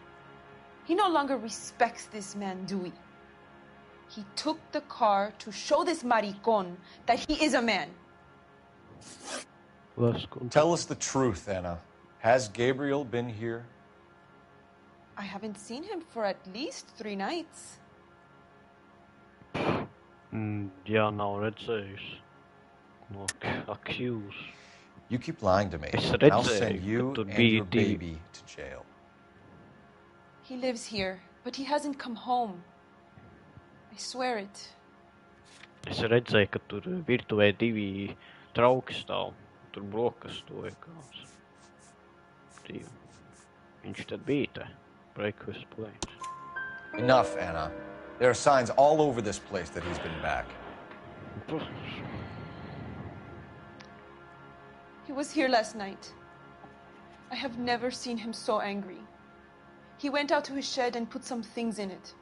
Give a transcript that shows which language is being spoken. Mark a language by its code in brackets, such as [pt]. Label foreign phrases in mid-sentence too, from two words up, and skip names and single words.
[en] He no longer respects this man, Dewey. He took the car to show this maricón that he is a man. Tell us the truth, Anna. Has Gabriel been here? I haven't seen him for at least 3 nights. [lv] Jā, nav redzējis. [en] No accuse. You keep lying to me. [lv] Es [en] and I'll [lv] redzēju, [en] send you [lv] ka tur [en] and [lv] bija [en] your baby to jail. He lives here, but he hasn't come home. I swear it. [lv] Es redzēju, ka tur virtuvē 2 trauki stāv. Tur brokastu vienkārši. Viņš tad bija te. [en] Breakfast place. Enough, Anna. There are signs all over this place that he's been back. He was here last night. I have never seen him so angry. He went out to his shed and put some things in it.